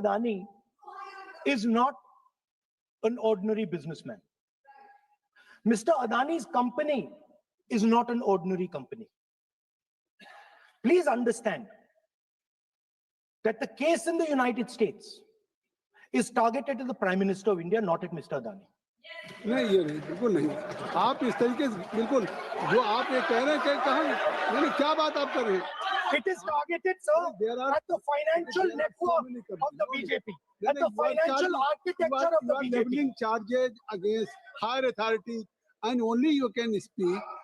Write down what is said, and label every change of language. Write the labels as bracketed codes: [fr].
[en] Adani is not an ordinary businessman. Mr. Adani's company is not an ordinary company. Please understand that the case in the United States is targeted at the Prime Minister of India, not at Mr. Adani. [hi] नहीं ये नहीं, बिल्कुल नहीं. आप इस तरीके से बिल्कुल जो आप ये कह रहे हैं कहाँ नहीं, क्या बात आप कर रहे हैं? [en] It is targeted, sir, at the financial network of the BJP, at the financial architecture of the You are BJP. leveling charges against higher authority and only you can speak.